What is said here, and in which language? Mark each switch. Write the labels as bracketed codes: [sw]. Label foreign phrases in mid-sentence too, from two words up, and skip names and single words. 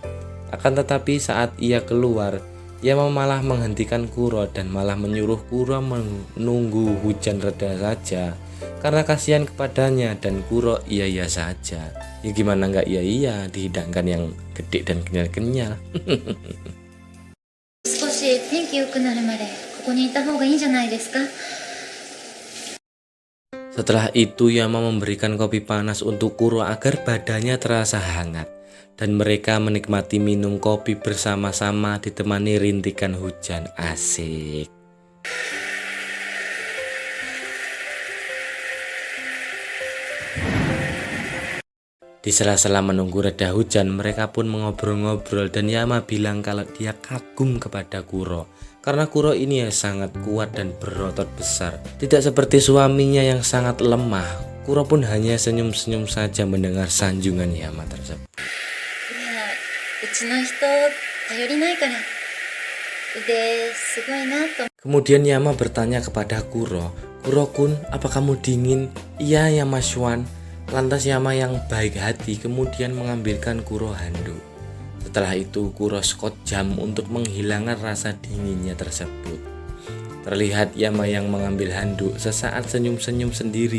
[id] Akan tetapi saat ia keluar, Yama malah menghentikan Kuro dan malah menyuruh Kuro menunggu hujan reda saja karena kasihan kepadanya, dan Kuro iya saja. Ya gimana nggak iya, dihidangkan yang gede dan kenyal-kenyal. [ja] 少し天気良くなるまでここにいた方がいいんじゃないですか。 [id] Setelah itu Yama memberikan kopi panas untuk Kuro agar badannya terasa hangat, dan mereka menikmati minum kopi bersama-sama ditemani rintikan hujan. Asik. Di sela-sela menunggu reda hujan, mereka pun mengobrol-ngobrol dan Yama bilang kalau dia kagum kepada Kuro karena Kuro ini ya sangat kuat dan berotot besar. Tidak seperti suaminya yang sangat lemah. Kuro pun hanya senyum-senyum saja mendengar sanjungan Yama tersebut. [ja] うちの人頼りないから腕すごいなと。 [id] Kemudian Yama bertanya kepada Kuro, "Kuro-kun, apa kamu dingin?" "Iya Yama Shwan." Lantas Yama yang baik hati kemudian mengambilkan Kuro handuk. Setelah itu Kuro skot jam untuk menghilangkan rasa dinginnya tersebut. Terlihat Yama yang mengambil handuk sesaat senyum-senyum sendiri.